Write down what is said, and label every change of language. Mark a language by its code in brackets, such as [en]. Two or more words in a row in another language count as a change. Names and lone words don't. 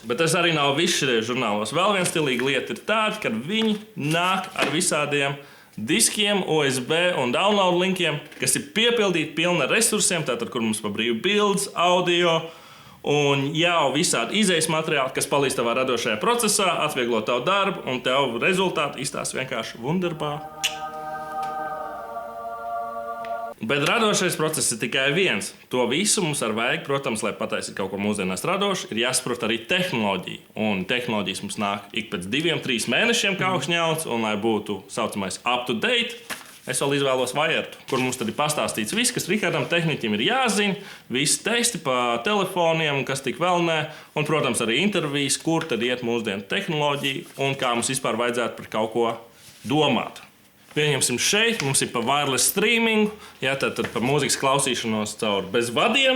[lv] Bet tas arī nav viss šajos žurnālos. Vēl viena stilīga lieta ir tāda, ka viņi nāk ar visādiem diskiem, OSB un [en] download linkiem, [lv] kas ir piepildīti pilni ar resursiem, tātad, kur mums pa brīvu bildes, audio un jau visādi izejas materiāli, kas palīdz tavā radošajā procesā, atvieglo tavu darbu, un tev rezultāti izstāsta vienkārši wunderbā. Bet radošais process ir tikai viens. To visu mums vajag, protams, lai pataisītu kaut ko mūsdienās radošu, ir jāsaprot arī tehnoloģija. Un tehnoloģijas mums nāk ik pēc 2-3 mēnešiem kā augšņauts, un lai būtu saucamais up-to-date, es vēl izvēlos Vajertu, kur mums tad ir pastāstīts viss, kas Rihardam tehniķim ir jāzina, visi testi pa telefoniem, kas tik vēl nē, un, protams, arī intervijas, kur tad iet mūsdienu tehnoloģija un kā mums vispār vajadzētu par kaut ko domāt. Pieņemsim šeit, mums ir pa [en] wireless streamingu, [lv] ja, tad pa mūzikas klausīšanos caur bez vadiem.